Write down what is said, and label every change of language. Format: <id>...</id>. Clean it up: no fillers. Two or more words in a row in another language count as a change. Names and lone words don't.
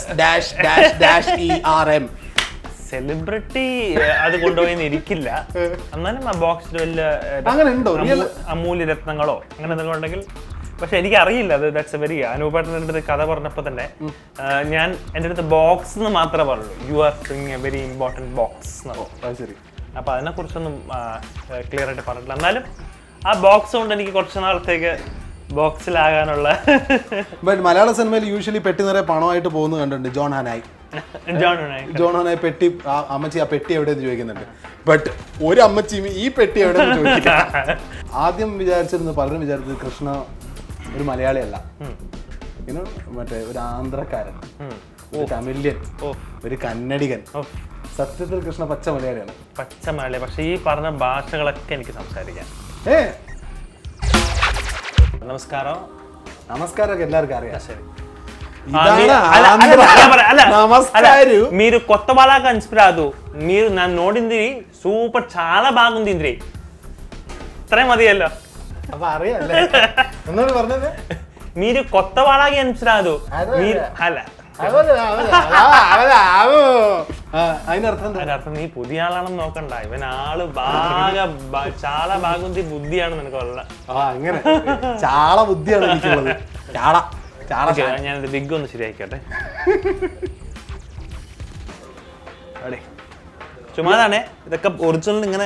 <ml>SERM സെലിബ്രിറ്റി അത് കൊണ്ടുപോയി ഇരിക്കില്ല. എന്നാലും ആ ബോക്സിൽ വല്ല അമൂല്യ രത്നങ്ങളോ അങ്ങനെ എന്തെങ്കിലും ഉണ്ടെങ്കിൽ. പക്ഷെ എനിക്കറിയില്ല അത്.</ml> <en>that's a very</en> <ml>അനൂപേട്ടൻ്റെ അടുത്ത് കഥ പറഞ്ഞപ്പോൾ തന്നെ ഞാൻ എൻ്റെ അടുത്ത് ബോക്സ് എന്ന് മാത്രമേ പറയുള്ളൂ.</ml> <en>you are bringing a very important box</en> <ml>എന്ന്. ശരി. അപ്പോൾ അതിനെക്കുറിച്ചൊന്നും ക്ലിയർ ആയിട്ട് പറഞ്ഞിട്ടില്ല. എന്നാലും ആ ബോക്സ് കൊണ്ട് എനിക്ക് കുറച്ച് നാളത്തേക്ക് ബോക്സിലാകാനുള്ള. ബട്ട് മലയാള സിനിമയിൽ യൂഷ്വലി പെട്ടി നിറയെ പണമായിട്ട് പോകുന്നത് കണ്ടിട്ടുണ്ട്. ജോൺ ഹനായി പെട്ടി, അമ്മച്ചി ആ പെട്ടി എവിടെയെന്ന് ചോദിക്കുന്നുണ്ട്. ബട്ട് ഒരു അമ്മച്ചിയും ഈ പെട്ടി എവിടെയെന്ന് ചോദിക്കില്ല. ആദ്യം പലരും വിചാരിച്ചത് കൃഷ്ണ ഒരു മലയാളിയല്ല, മറ്റേ ഒരു ആന്ധ്രക്കാരൻ, ഒരു തമിഴ്യൻ, ഒരു കന്നഡികൻ. സത്യത്തിൽ കൃഷ്ണ പച്ച മലയാളിയാണ്. പച്ച മലയാളി. പക്ഷെ ഈ പറഞ്ഞ ഭാഷകളൊക്കെ എനിക്ക് സംസാരിക്കാം. నమస్కారం എല്ലാവർക്കും അറിയാം.</ml> <te>సరే, మీరు కొత్త వాళ్ళగా అనిపిరాదు. మీరు నన్ను నోడింది సూపర్, చాలా బాగుంది.</te> <ml>ఇത്രേ മതിയല്ലോ. അപ്പൊ അറിയാല്ലേ എന്നോട് പറഞ്ഞത്?</ml> <te>మీరు కొత్త వాళ్ళగా అనిపిరాదు.</te> <ml>അല്ല, അതിനർത്ഥം നീ പുതിയ ആളാണെന്ന് നോക്കണ്ട. ഇവൻ ആള്</ml> <te>చాలా బాగుంది</te> <ml>ബുദ്ധിയാണ് നിനക്കുള്ള. അങ്ങനെ ചാള ബുദ്ധിയാണ് എനിക്കുള്ളത്. ഞാനത് ബിഗ് ഒന്ന് ശരിയായിക്കോട്ടെ. ചുമ്മാതാണേ, ഇതൊക്കെ ഒറിജിനൽ ഇങ്ങനെ</ml>